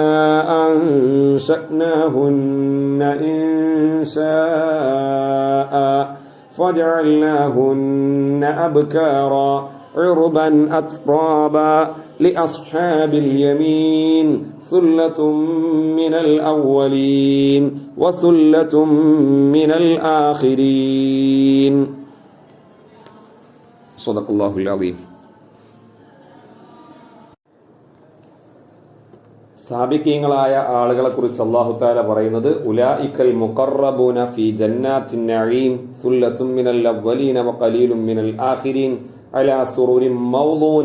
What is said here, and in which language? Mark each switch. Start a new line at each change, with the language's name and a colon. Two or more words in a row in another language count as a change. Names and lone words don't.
Arabic: أنشأناهن إنشاء فجعلناهن أبكارا عربا أترابا لأصحاب اليمين ثلة من الأولين وثلة من الآخرين. صدق الله العظيم.
Malayalam: സാബിഖീങ്ങളായ ആളുകളെ കുറിച്ച്
Arabic: الله تعالى പറയുന്നത് أولئك المقربون في جنات النعيم ثلة من الأولين وقليل من الآخرين على سرر موضونة.